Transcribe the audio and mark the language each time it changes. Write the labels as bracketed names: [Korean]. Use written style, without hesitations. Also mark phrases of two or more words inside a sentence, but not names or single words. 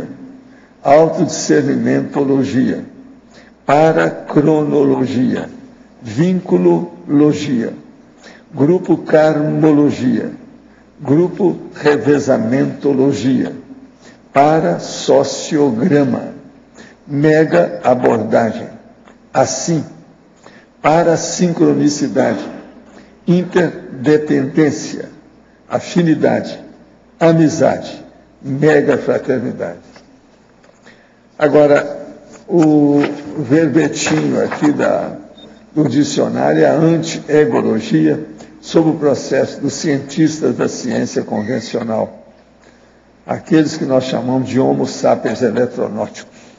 [Portuguese] Autodiscernimentologia. Paracronologia. Vinculologia. Grupo karmologia. Grupo revezamentologia. Parasociograma. Mega abordagem. Assim, parasincronicidade, interdependência, afinidade, amizade, mega fraternidade. Agora, o verbetinho aqui do dicionário é a anti-egologia sobre o processo dos cientistas da ciência convencional, aqueles que nós chamamos de homo sapiens eletronóticos.